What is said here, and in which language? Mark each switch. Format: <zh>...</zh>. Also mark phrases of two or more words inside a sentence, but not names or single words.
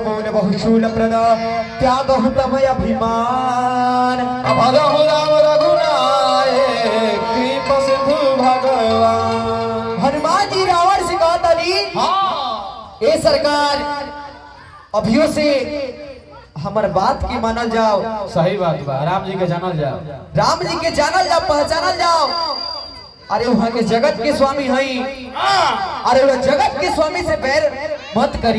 <awa>बहुशूल प्रद त्यागहु तम अभिमान। भजहु राम रघुनायक कृपा सिंधु भगवान।</awa> <bho>हनुमान जी रावण से कहा तनी ए सरकार अभियो से हमार बात की मानल जाओ। सही बात बा, राम जी के जानल जाओ, राम जी के जानल जाओ, पहचानल जाओ। अरे वहाँ के जगत के स्वामी हई, अरे वो जगत के स्वामी से बैर मत करी।</bho>